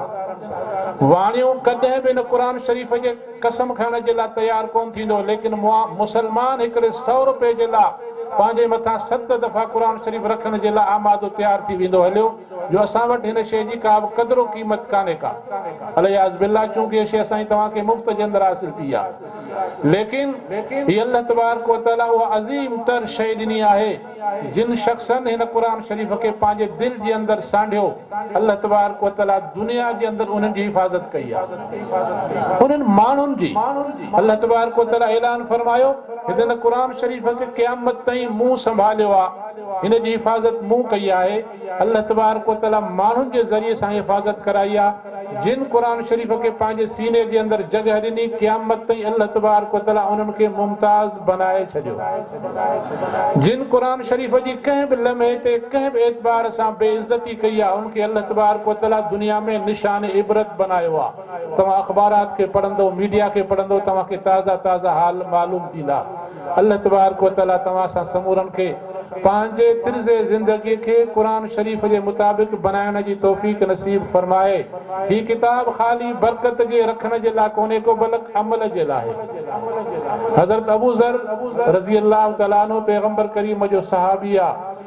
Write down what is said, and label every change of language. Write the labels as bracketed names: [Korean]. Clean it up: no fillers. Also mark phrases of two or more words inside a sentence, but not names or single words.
[Sindhi] वाणियूं कॾहिं बि इन क़ुर शरीफ़ जे कसम खणण जे लाइ तयारु कोन थींदो, लेकिन मुसलमान हिकिड़े 100 रुपए जे लाइ पंहिंजे मथां 7 दफ़ा क़ुर शरीफ़ रखण जे लाइ आमादो तयारु थी वेंदो हलियो, जो असां वटि हिन शइ जी का बि क़दुरु क़ीमत कान्हे का। [Arabic] العياذ بالله, [Sindhi] चूंकि इहा शइ असांजी तव्हांखे मुफ़्त जे अंदरि हासिल थी आहे। लेकिन हीअ अल्लाह तबारक व तआला उहा अज़ीम तर शइ ॾिनी आहे जिन शख़्सनि हिन क़ुर शरीफ़ खे पंहिंजे दिलि जे अंदरि सांढियो, अल्लाह तबारक व तआला दुनिया जे अंदरि उन्हनि जी हिफ़ाज़त कई आहे। उन्हनि माण्हुनि जी अल्लाह तबारक व तआला ऐलान फरमायो, हिन क़ुर शरीफ़ खे क़यामत ताईं मूं संभालियो आहे, हिन जी हिफ़ाज़त मूं कई आहे। अल्लाह तबारक व तआला माण्हुनि जे ज़रिए सां हिफ़ाज़त कराई आहे। जिन क़ुर शरीफ़ खे पंहिंजे सीने जे अंदरि जॻह ॾिनी, क़यामत ताईं अल्लाह तबारक व तआला उन्हनि खे मुमताज़ बनाए छॾियो। जिन क़ुर शरीफ़ जी कंहिं बि लम्हे ते कंहिं बि एतबार सां बेइज़्ज़ती कई आहे, उनखे अल्लाह तबारक व तआला दुनिया में निशान इबरत बनायो आहे। तव्हां अख़बारात खे पढ़ंदो, मीडिया खे पढ़ंदो, तव्हांखे ताज़ा ताज़ा हाल मालूम थींदा। अल्लाह तबारक व तआला तव्हां सां समूरनि खे पंहिंजे तिर्ज़े ज़िंदगी खे क़ुर शरीफ़ जे मुताबिक़ बनाइण जी तौफ़ीक़ नसीब फरमाए। हीअ किताब ख़ाली बरकत जे रखण जे लाइ कोन्हे को, बल्कि अमल जे लाइ। हज़रत अबू ज़र [Arabic] رضي الله تعالى عنه [Sindhi] पैगंबर करीम जो सहाबी आहे।